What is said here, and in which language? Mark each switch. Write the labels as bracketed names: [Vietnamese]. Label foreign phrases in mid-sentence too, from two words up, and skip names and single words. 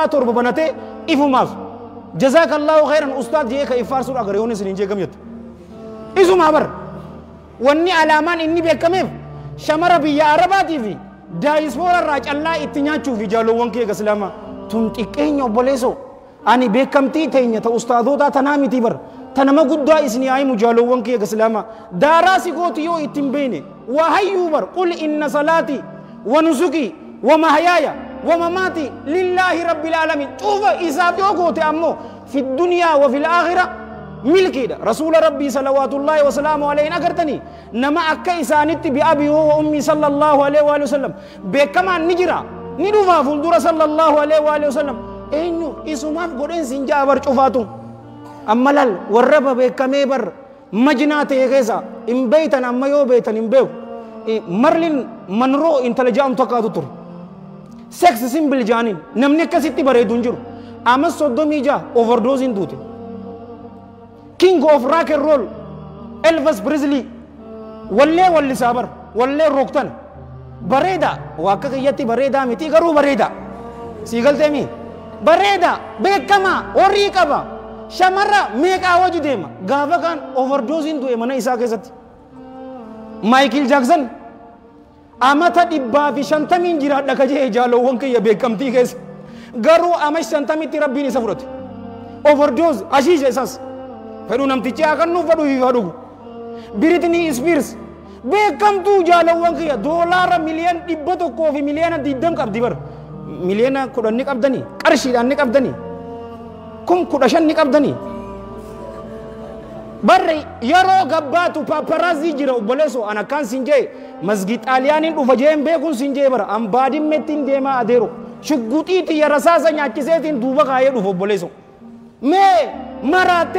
[Oromo] torba banatee ifumaaf [Arabic] جزاك الله خيرا [Oromo] ustaad jee ka ifaarsuudha gareewwan isiniin jee gamyatti isumaa bar wanni alaamaan inni beekameef shamara biyya arabaatii fi daayispoora irraa callaa itti nyaachuuf jaalowwan kee islaama tun xiqqeenya obboleessoo ani beekamtii teenya ta ustaadootaa tanaa miti bar tanama guddaa isinii haayimu jaalowwan kee islaama daaraa si gooti yoo ittiin beene waa hayyuu bar qul [Arabic] إن صلاتي ونسكي ومحياي ومماتي لله رب العالمين [Oromo] cuufa isaaf yoo goote ammoo [Arabic] في الدنيا و في الآخرة [Oromo] milkiidha rasuula rabbii [Arabic] صلوات الله وسلامه عليه [Oromo] agartanii nama akka isaanitti [Arabic] بأبي وأمي صلى الله عليه وسلم [Oromo] beekamaan ni jira ni dhufaa fuuldura [Arabic] صلى الله عليه وسلم [Oromo] eenyu isumaaf godheen sin jaa bar cufaatu amma lal warra beekamee bar majnaa ta'e keessa hin beeytan amma yoo beeytan hin beeku marlin manroo intala jaamtu akkaatu ture [English] sex symbol [Oromo] jaaniin namni akkasitti bareedu hin jiru amma 36 overdosing duute [English] king of rock and roll [Oromo] Elvis Presley wallee wallisaa bar wallee rooktan bareeda akka kiyyatti bareedaa miti garuu bareeda sii galteemi bareeda beekamaa horii qaba shamarra meeqaa wajji deema gaafa kaan overdoosiin du'e mana isaa keessatti Michael Jackson amata 150 jiraadha kajee jaalowwan kiyya beekamtii keessa garuu ama 50tti rabbiin isa fudhate overdose ashiisha isas fedhu namtichi akannuuf fedhu fifa dhugu Britney Spears beekamtuu jaalowwan kiyya doolaara miliyan 100 fi miliyan 20 qabdi bar miliyan 10 ni qabdanii qarshiidhaan ni qabdanii 15 ni qabdanii barri yeroo gabbaatu paparazzi jira obboleeso ana kan sinjee masgid xaaliyaaniin dhufa jeen beekun sinjee bara an baadimmettiin deemaa adeero shugguxiiti ya rasaasa nyaachiseetiin duuba kaayee dhufa obboleeso mee maraatee